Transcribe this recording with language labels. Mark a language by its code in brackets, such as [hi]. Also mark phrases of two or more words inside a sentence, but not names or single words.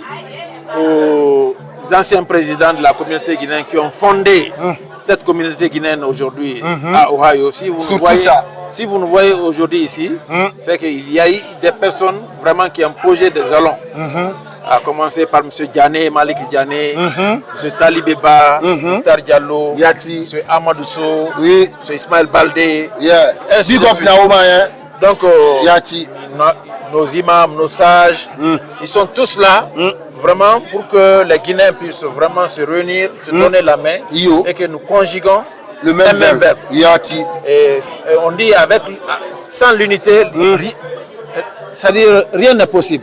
[fr] aux anciens présidents de la communauté guinéenne qui ont fondé cette communauté guinéenne aujourd'hui à Ohio. Si vous nous voyez aujourd'hui ici, c'est qu'il y a eu des personnes vraiment qui ont posé des jalons. À commencer par M. Diané, Malik Diané, M. Talibeba, Tar Diallo, M. Amadou Sow, M. Ismaël Baldé. Donc, nos imams, nos sages, ils sont tous là, vraiment pour que les Guinéens puissent vraiment se réunir, se donner la main et que nous conjuguons le même verbe. Et on dit sans l'unité, c'est-à-dire rien n'est possible.